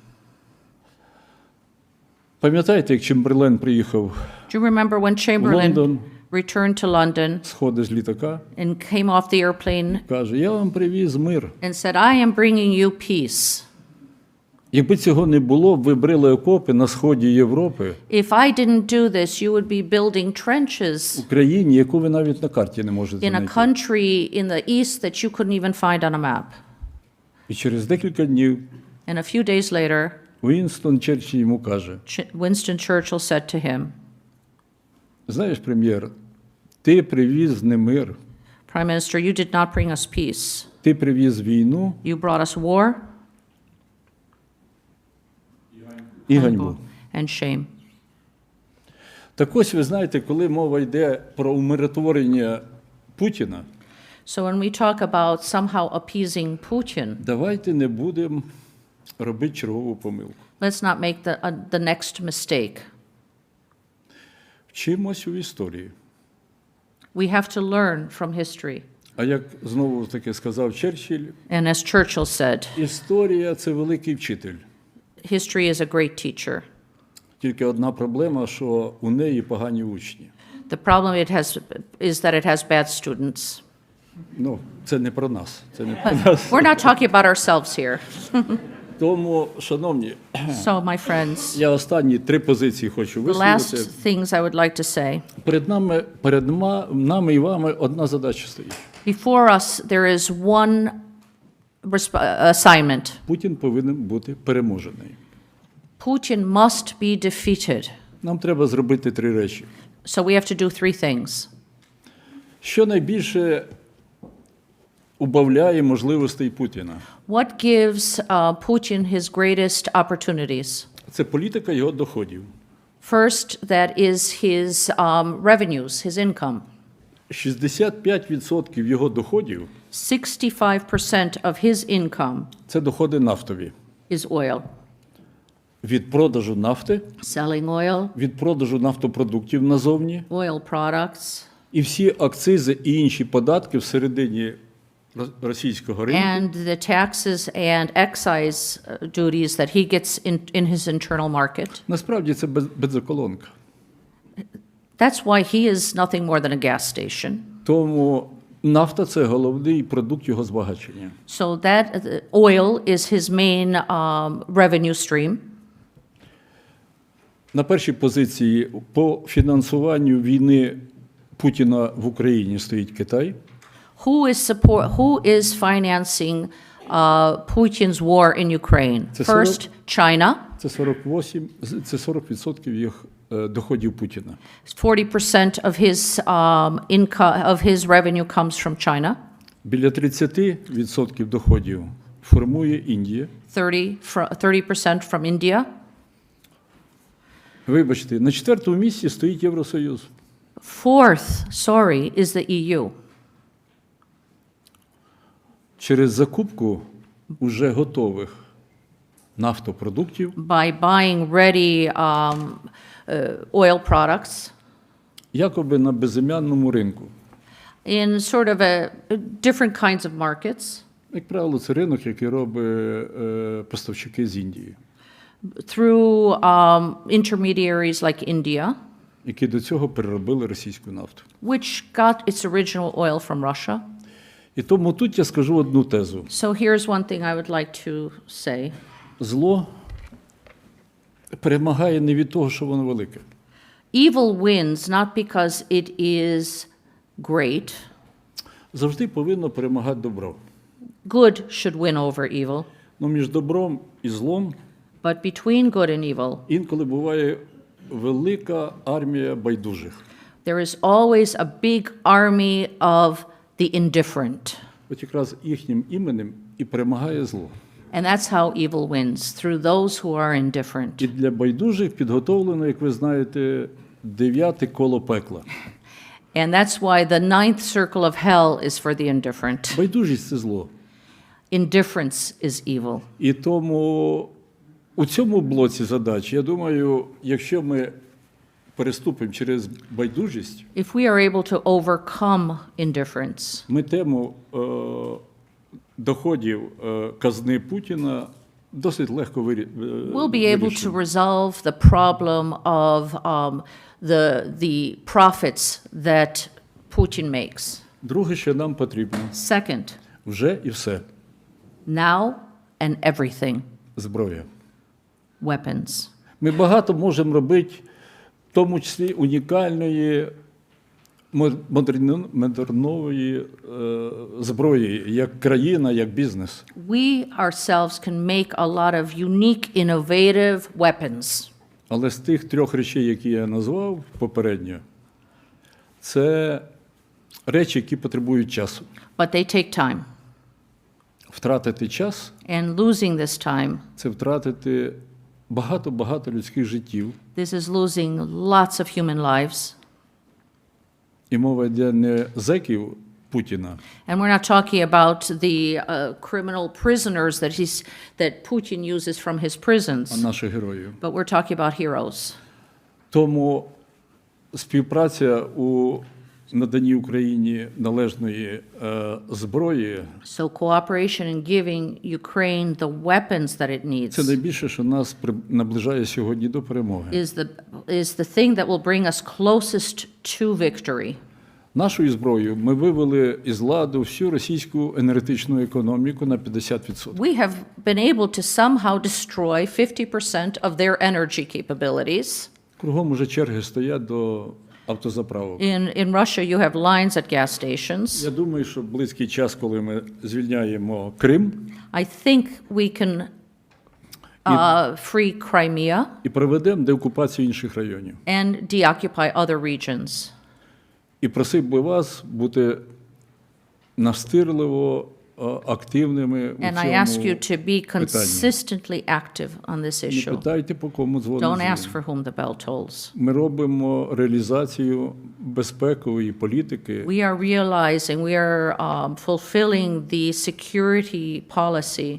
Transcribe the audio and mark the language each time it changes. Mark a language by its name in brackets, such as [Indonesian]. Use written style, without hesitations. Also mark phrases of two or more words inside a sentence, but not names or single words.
[Ukrainian] Пам'ятаєте, як Чемберлен приїхав, [English] Do you remember when Chamberlain London. returned to London [Ukrainian] сходить з літака, [English] and came off the airplane [Ukrainian] каже, я вам привіз мир. [English] and said, I am bringing you peace. [Ukrainian] Якби цього не було, ви брили окопи на сході Європи, [English] If I didn't do this, you would be building trenches [Ukrainian] в країні, яку ви навіть на карті не можете [English] in a [Ukrainian] знайти. [English] country in the east that you couldn't even find on a map. [Ukrainian] І через декілька днів [English] And a few days later, [Ukrainian] Уінстон Черчилль йому каже, [English] Winston Churchill said to him, [Ukrainian] знаєш, прем'єр, ти привіз не мир, [English] Prime Minister, you did not bring us peace. [Ukrainian] ти привіз війну [English] You brought us war [Ukrainian] і ганьбу. [English] and shame. [Ukrainian] Так ось, ви знаєте, коли мова йде про умиротворення Путіна, [English] So when we talk about somehow appeasing Putin, [Ukrainian] давайте не будемо робити чергову помилку. [English] let's not make the next mistake. [Ukrainian] Вчимось у історії. [English] We have to learn from history. [Ukrainian] А як знову таки сказав Черчилль, [English] And as Churchill said, [Ukrainian] історія – це великий вчитель. [English] history is a great teacher. [Ukrainian] Тільки одна проблема, що у неї погані учні. [English] The problem is that it has bad students. [Ukrainian] Ну, це не про нас. Це не про нас. [English] We're not talking about ourselves here. [Ukrainian] Тому, шановні, [English] So, my friends, [Ukrainian] я останні 3 позиції хочу [English] the last [Ukrainian] висловити. [English] things I would like to say. [Ukrainian] Перед нами і вами одна задача стоїть. [English] Before us, there is one assignment. [Ukrainian] Путін повинен бути переможений. [English] Putin must be defeated. [Ukrainian] Нам треба зробити 3 речі. [English] So we have to do 3 things. [Ukrainian] Що найбільше убавляє можливостей Путіна? [English] What gives Putin his greatest opportunities? [Ukrainian] Це політика його доходів. [English] First, that is his revenues, his income. [Ukrainian] 65% його доходів [English] 65% of his income – [Ukrainian] це доходи нафтові. [English] is oil. [Ukrainian] Від продажу нафти, [English] Selling oil, [Ukrainian] від продажу нафтопродуктів назовні, [English] oil products, [Ukrainian] і всі акцизи і інші податки всередині російського ринку [English] and the taxes and excise duties that he gets in his internal market. [Ukrainian] насправді це бензоколонка. [English] That's why he is nothing more than a gas station. [Ukrainian] Тому нафта – це головний продукт його збагачення. [English] So that oil is his main revenue stream. [Ukrainian] На першій позиції по фінансуванню війни Путіна в Україні стоїть Китай. [English] Who is financing Putin's war in Ukraine? [Ukrainian] Це [English] First, China. [Ukrainian] Це 40% їх доходів Путіна. [English] 40% of his income of his revenue comes from China. [Ukrainian] Біля 30% доходів формує Індія. [English] 30% from India. [Ukrainian] Вибачте, на 4-му місці стоїть Євросоюз. [English] Fourth, is the EU. [Ukrainian] Через закупку уже готових нафтопродуктів [English] By buying ready oil products [Ukrainian] якоби на безім'янному ринку. [English] in sort of different kinds of markets [Ukrainian] Як правило, це ринок, який робить поставщики з Індії, [English] through intermediaries like India, [Ukrainian] які до цього переробили російську нафту. [English] which got its original oil from Russia. [Ukrainian] І тому тут я скажу одну тезу. [English] So here's one thing I would like to say. [Ukrainian] Зло перемагає не від того, що воно велике. [English] Evil wins not because it is great. [Ukrainian] Завжди повинно перемагати добро. [English] Good should win over evil. [Ukrainian] Ну, між добром і злом [English] But between good and evil, [Ukrainian] інколи буває велика армія байдужих. [English] there is always a big army of the indifferent. [Ukrainian] От якраз їхнім іменем і перемагає зло. [English] And that's how evil wins, through those who are indifferent. [Ukrainian] І для байдужих підготовлено, як ви знаєте, 9-те коло пекла. [English] And that's why the 9th circle of hell is for the indifferent. [Ukrainian] Байдужість – це зло. [English] Indifference is evil. [Ukrainian] І тому у цьому блоці задач, я думаю, якщо ми переступимо через байдужість, [English] If we are able to overcome indifference, [Ukrainian] ми тему доходів казни Путіна досить легко [English] we'll be able to [Ukrainian] вирішимо. [English] resolve the problem of the profits that Putin makes. [Ukrainian] Друге, що нам потрібно, [English] Second, [Ukrainian] вже і все, [English] now and everything, [Ukrainian] зброя. [English] weapons. [Ukrainian] Ми багато можемо робити, в тому числі унікальної модернової зброї, як країна, як бізнес. [English] We ourselves can make a lot of unique, innovative weapons. [Ukrainian] Але з тих 3 речей, які я назвав попередньо, це речі, які потребують часу. [English] But they take time. [Ukrainian] Втратити час [English] And losing this time, – [Ukrainian] це втратити багато людських життів. [English] this is losing lots of human lives. [Ukrainian] І мова йде не зеків Путіна, [English] And we're not talking about the criminal prisoners that Putin uses from his [Ukrainian] а [English] prisons, [Ukrainian] наших героїв. [English] but we're talking about heroes. [Ukrainian] Тому співпраця у наданні Україні належної зброї [English] So cooperation in giving Ukraine the weapons that it needs – [Ukrainian] це найбільше, що нас наближає сьогодні до перемоги. [English] is the thing that will bring us closest to victory. [Ukrainian] Нашою зброєю ми вивели із ладу всю російську енергетичну економіку на 50%. [English] We have been able to somehow destroy 50% of their energy capabilities. [Ukrainian] Кругом уже черги стоять до автозаправок. [English] In Russia, you have lines at gas stations. [Ukrainian] Я думаю, що близький час, коли ми звільняємо Крим [English] I think we can free Crimea [Ukrainian] і проведемо деокупацію інших районів. [English] and deoccupy other regions. [Ukrainian] І просив би вас бути настирливо активними у [English] And I ask you [Ukrainian] цьому [English] to be [Ukrainian] питанні. [English] consistently active on this [Ukrainian] Не [English] issue. [Ukrainian] питайте, по кому [English] Don't [Ukrainian] дзвонить. [English] ask for whom the bell tolls. [Ukrainian] Ми робимо реалізацію безпекової політики [English] We are realizing, we are fulfilling the security policy